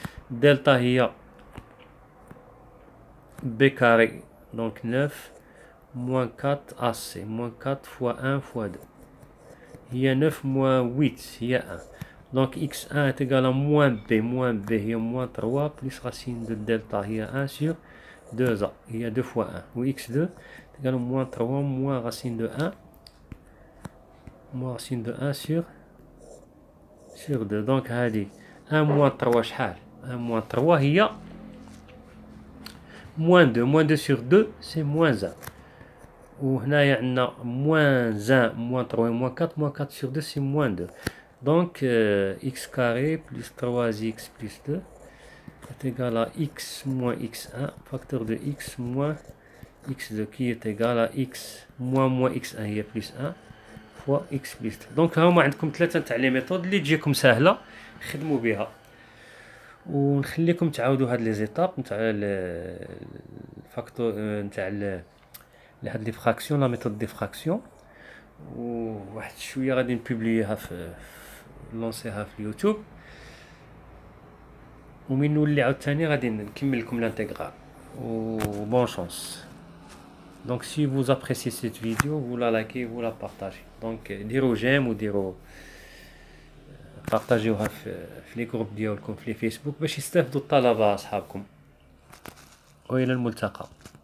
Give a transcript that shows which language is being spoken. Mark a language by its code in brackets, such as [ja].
[ar] الدلتا هي بي كاري دونك 9 موان 4 ac موان 4 فوا 1 فوا 2 هي 9 موان 8 هي 1. [fr] Donc x1 est égal à moins b هي moins 3 plus racine de delta هي 1 sur 2a هي 2 fois 1 و x2 est égal à moins 3 moins racine de 1 sur 2. donc هذه 1 moins 3 شحال 1 moins 3 هي moins 2 sur 2 c'est moins 1 وهنايا عندنا moins 1 moins 3 moins 4 sur 2 c'est moins 2. Donc x carré plus 3x plus 2 est égal à x moins x1 facteur de x moins x2 qui est égal à x moins x1 هي plus 1 fois x plus 2. [ar] donc هما عندكم ثلاثه تاع لي ميثود اللي تجيكم سهله خدموا بها. ونخليكم تعاودوا هاد لي زيتاب نتاع الفاكتور نتاع هاد لي فراكسيون لا ميثود دي فراكسيون. وواحد شويه غادي نبوبلييها في لونسيها في اليوتيوب ومن نولي عاوتاني غادي نكمل لكم لانتيغرال و بون شانس. [fr] donc si vous appréciez cette vidéo vous la likez vous la partagez. [ar] donc ديروا جيم وديروا بارطاجيوها في لي جروب ديالكم في لي فيسبوك باش يستافدوا الطلبه اصحابكم. والى الملتقى.